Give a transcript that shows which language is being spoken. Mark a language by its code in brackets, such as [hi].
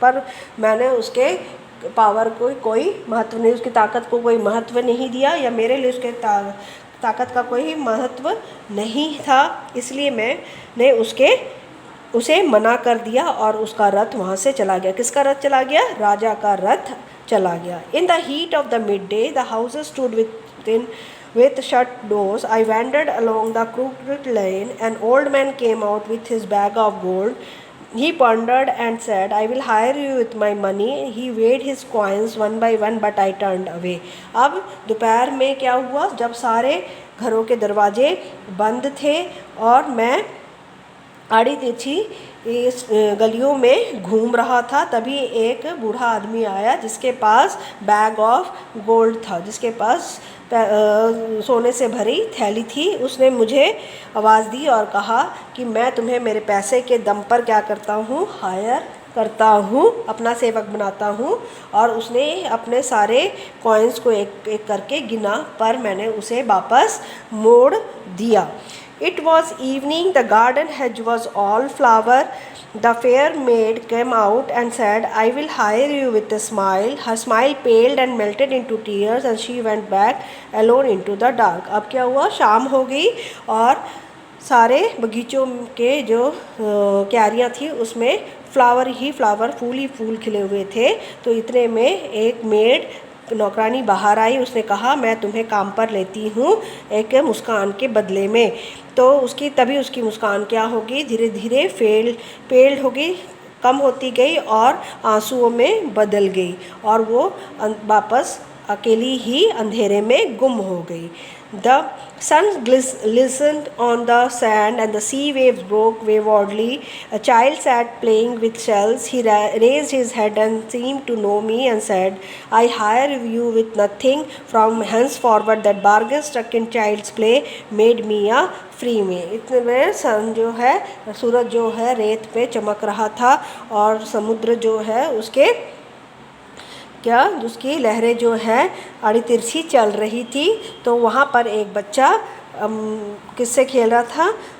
[hi] पर मैंने उसके पावर को कोई महत्व नहीं, उसकी ताकत को कोई महत्व नहीं दिया, या मेरे लिए उसके ताकत का कोई महत्व नहीं था, इसलिए मैंने उसे मना कर दिया और उसका रथ वहाँ से चला गया। किसका रथ चला गया, [en] राजा का रथ चला गया। In the heat of the midday the houses stood with shut doors. I wandered along the crooked lane. An old man came out with his bag of gold. He pondered and said, I will hire you with my money. He weighed his coins one by one, but I turned away. [hi] अब दोपहर में क्या हुआ, जब सारे घरों के दरवाजे बंद थे और मैं आड़ी तिरछी इस गलियों में घूम रहा था, तभी एक बूढ़ा आदमी आया जिसके पास बैग ऑफ गोल्ड था, जिसके पास सोने से भरी थैली थी। उसने मुझे आवाज़ दी और कहा कि मैं तुम्हें मेरे पैसे के दम पर क्या करता हूँ, हायर करता हूँ, अपना सेवक बनाता हूँ। और उसने अपने सारे कॉइन्स को एक एक करके गिना, पर मैंने उसे वापस मोड़ दिया। [en] It was evening, the garden hedge was all flower. The fair maid came out and said, I will hire you with a smile. Her smile paled and melted into tears and she went back alone into the dark. [hi] अब क्या हुआ, शाम हो गई और सारे बगीचों के जो क्यारियाँ थी उसमें फ्लावर ही फ्लावर, फूल ही फूल खिले हुए थे। तो इतने में एक मेड नौकरानी बाहर आई। उसने कहा, मैं तुम्हें काम पर लेती हूँ एक मुस्कान के बदले में। तो तभी उसकी मुस्कान क्या होगी, धीरे धीरे फेल्ड होगी, कम होती गई और आंसुओं में बदल गई और वो वापस अकेली ही अंधेरे में गुम हो गई। [en] The sun glistened on the sand and the sea waves broke waywardly. A child sat playing with shells. He raised his head and seemed to know me and said, I hire you with nothing. From henceforward that bargain struck in child's play made me a free man. [hi] इतने में सन जो है, सूरज जो है रेत पे चमक रहा था और समुद्र जो है उसके उसकी लहरें जो है आड़ी तिरछी चल रही थी। तो वहाँ पर एक बच्चा किससे खेल रहा था?